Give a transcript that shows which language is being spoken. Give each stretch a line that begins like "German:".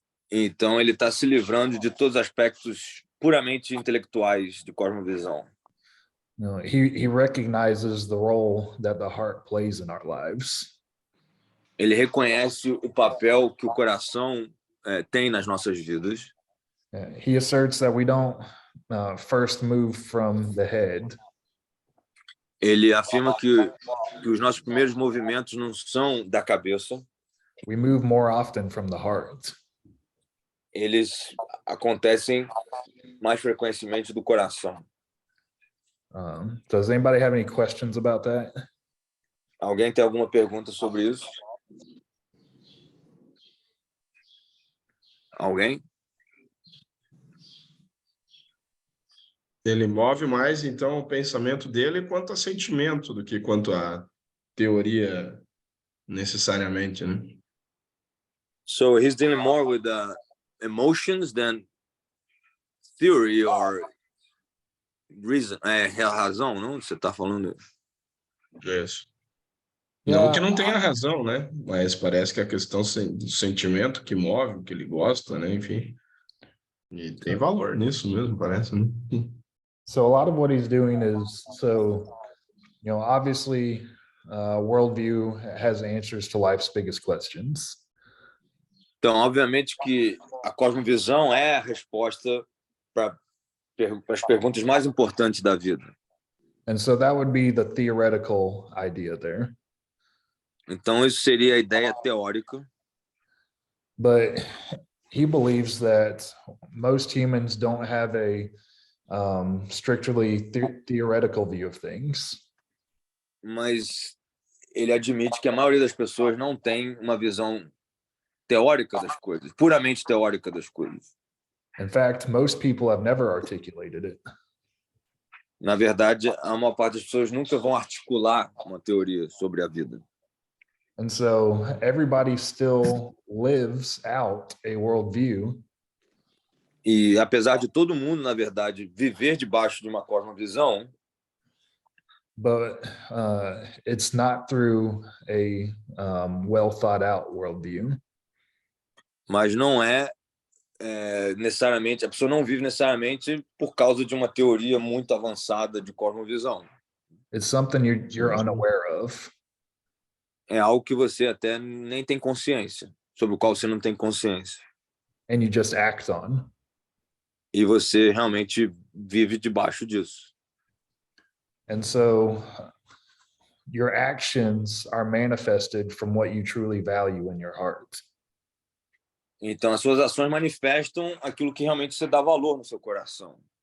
Portuguese: Então ele está se livrando de todos os aspectos puramente intelectuais de cosmovisão.
English: No, he recognizes the role that the heart plays in our lives.
Portuguese: Ele reconhece o papel que o coração tem nas nossas vidas.
English: He asserts that we don't first move from the head.
Portuguese: Ele afirma que os nossos primeiros movimentos não são da cabeça.
English: We move more often from the heart.
Portuguese: Eles acontecem mais frequentemente do coração.
English: Does anybody have any questions about that?
Portuguese: Alguém tem alguma pergunta sobre isso? Alguém? Ele move mais, então, o pensamento dele quanto a sentimento do que quanto a teoria necessariamente, né?
English: So he's dealing more with the emotions than theory or reason.
Portuguese: É razão, não? Você está falando? Isso.
English: Yeah.
Portuguese: Não que não tenha razão, né? Mas parece que a questão do sentimento que move, o que ele gosta, né? Enfim. E tem valor nisso mesmo, parece, né?
English: So a lot of what he's doing is, obviously, worldview has answers to life's biggest questions.
Portuguese: Então, obviamente que a cosmovisão é a resposta para as perguntas mais importantes da vida.
English: And so that would be the theoretical idea there.
Portuguese: Então, isso seria a ideia teórica.
English: But he believes that most humans don't have a strictly theoretical view of things.
Portuguese: Mas ele admite que a maioria das pessoas não tem uma visão teórica das coisas, puramente teórica das coisas.
English: In fact, most people have never articulated it.
Portuguese: Na verdade, a maior parte das pessoas nunca vão articular uma teoria sobre a vida.
English: And so everybody still lives out a worldview.
Portuguese: E apesar de todo mundo, na verdade, viver debaixo de uma cosmovisão,
English: But it's not through a well thought out worldview.
Portuguese: mas não necessariamente, a pessoa não vive necessariamente por causa de uma teoria muito avançada de cosmovisão.
English: It's something you're unaware of.
Portuguese: É algo que você até nem tem consciência, sobre o qual você não tem consciência.
English: And you just act on.
Portuguese: E você realmente vive debaixo disso.
English: And so your actions are manifested from what you truly value in your heart.
Portuguese: Então, as suas ações manifestam aquilo que realmente você dá valor no seu coração.